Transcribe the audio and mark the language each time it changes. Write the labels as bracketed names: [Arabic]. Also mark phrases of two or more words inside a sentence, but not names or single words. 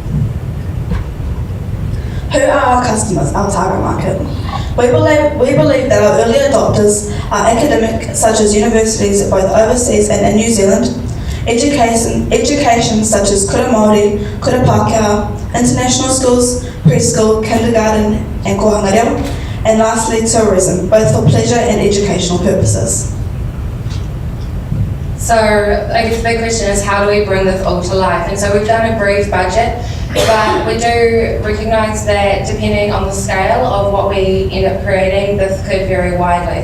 [English] Who are our customers, our target market? We believe that our early adopters are academic, such as universities both overseas and in New Zealand, education such as [Māori] kura Māori, kura Pākehā, [English] international schools, preschool, kindergarten and [Māori] kohanga reo, [English] and lastly tourism, both for pleasure and educational purposes. So I guess the big question is, how do we bring this all to life? And so we've done a brief budget, but we do recognise that depending on the scale of what we end up creating, this could vary widely.